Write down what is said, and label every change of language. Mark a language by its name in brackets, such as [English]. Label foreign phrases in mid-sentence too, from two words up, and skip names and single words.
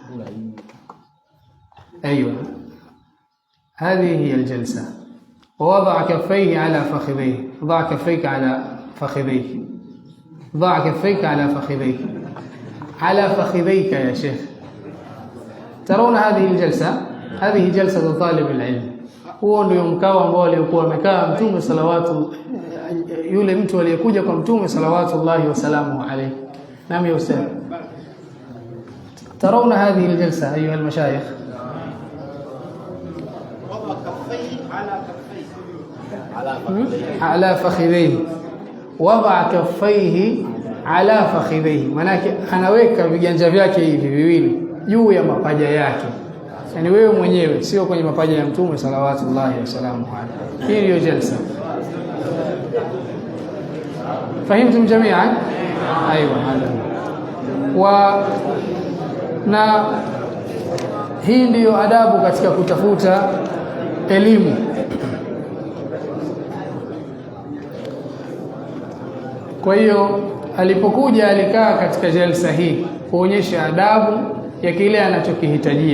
[Arabic] أيوة هذه هي الجلسة. ووضع كفيه على فخذيه. ضع كفيك على فخذيك. ضع كفيك على فخذيك. على فخذيك يا شيخ. ترون هذه الجلسة؟ هذه جلسة طالب العلم. [Swahili] huo ndio mkao ambao alikuwa amekaa Mtume salawatu, yule mtu aliyekuja kwa Mtume [Arabic] صلوات الله وسلامه عليه. نعم يا أستاذ. ترون هذه الجلسة أيها المشايخ؟ وضع كفيه على فخذيه. وضع كفيه على فخذيه, [Swahili] manake anaweka viganja vyake hivi viwili juu ya mapaja yake, yani wewe mwenyewe, sio kwenye mapaja ya Mtume [Arabic] صلوات الله وسلامه عليه. [Swahili] Hii ndio jalsa. [Arabic] فهمتم جميعا؟ ايوه هذا. [Swahili] na hii ndiyo adabu katika kutafuta elimu. Kwa hiyo alipokuja alikaa katika jalsa hii kuonyesha adabu ya kile anachokihitajia.